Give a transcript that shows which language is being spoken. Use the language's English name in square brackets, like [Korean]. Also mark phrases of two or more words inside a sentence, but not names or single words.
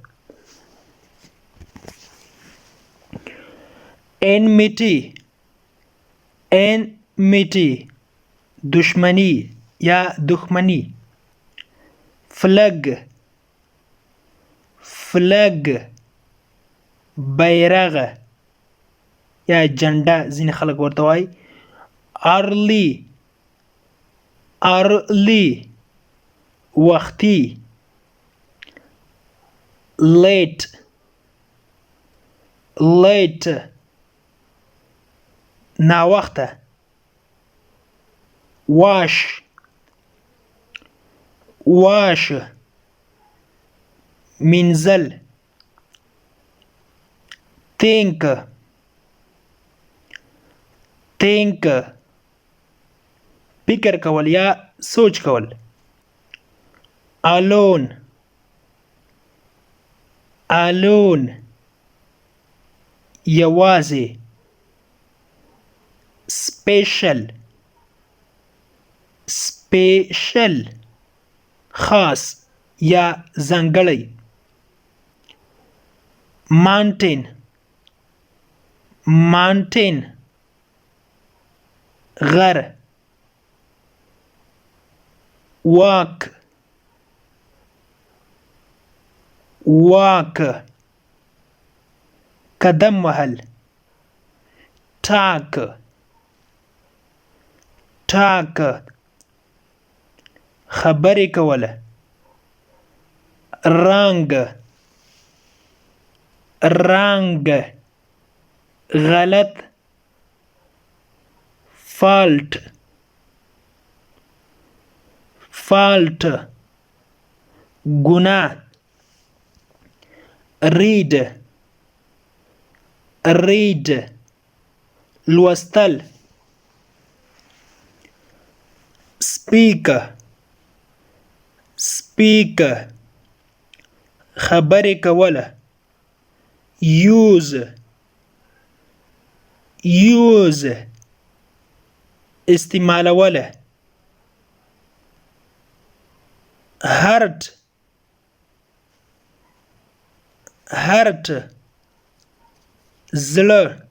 [English] enmity enmity [Pashto] دشمنی یا دښمنی. [English] flag flag [Pashto] بیرغ یا جنډه ځینې خلک ورته وایي. [English] early early وختي. late late ناوخته. wash wash مینځل. think think [Pashto] فکر کول یا سوچ کول. [English] alone alone یوازې. special special [Pashto] خاص یا ځانګړی. [English] mountain mountain غر. walk walk [Pashto] قدم وهل. [English] talk talk [Pashto] خبرې کوله. [English] wrong wrong غلط. fault fault ګناه. read read لوستل. speak speak [Pashto] خبرې کوله. [English] use use استعمالوله. hurt hurt زړه.